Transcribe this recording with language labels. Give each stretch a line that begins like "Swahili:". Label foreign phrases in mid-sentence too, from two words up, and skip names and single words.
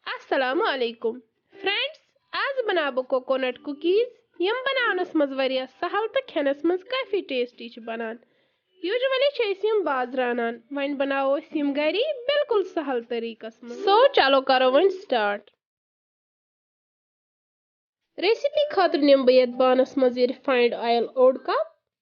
Arabic: السلام عليكم. Friends,
Kashmiri: आज बनाबो बो
English: coconut cookies
Kashmiri: यम बनावनस मज वरिया सहल तो खेनस मज काफी टेस्टी छ बनान। यूजुअली छ यम बाज रानान वन बनाओ यम गरी बिल्कुल सहल तरीकस मज। सो चलो करो वन स्टार्ट। रेसिपी खातिर निम बयत बानस मज
English: refined oil
Kashmiri: ओड कप।